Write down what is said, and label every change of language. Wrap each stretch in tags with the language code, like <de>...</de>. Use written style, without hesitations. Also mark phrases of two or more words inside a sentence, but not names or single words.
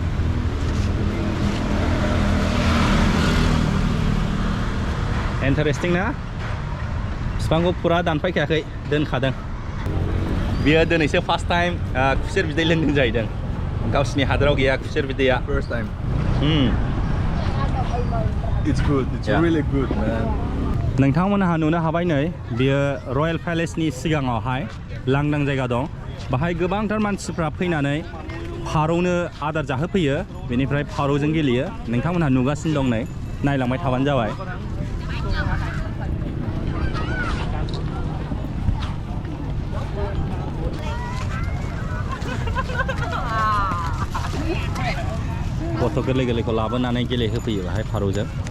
<brx>इन्टारेस्टिं ना बिफांखौ फुरा दानफायखायाखै दोनखादों बियो दिनैसो</brx> <en>first time</en> <brx>खुसेर बिदै लोंदों जाहैदों गावसिनि हादराव गैया खुसेर बिदैया</brx> <en>First time. It's good. It's really good, man.</en> <brx>नोंथांमोनहा नुनो हाबाय नै बियो रयेल पेलेसनि सिगाङावहाय लांदां जायगा दं बाहाय गोबांथार मानसिफ्रा फैनानै फारौनो आदार जाहोफैयो बेनिफ्राय फारौजों गेलेयो नोंथांमोनहा नुगासिनो दं नै नायलांबाय थाबानो जाबाय गथ' गोरलै गोरलैखौ लाबोनानै गेलेहोफैयो बाहाय फारौजों</brx>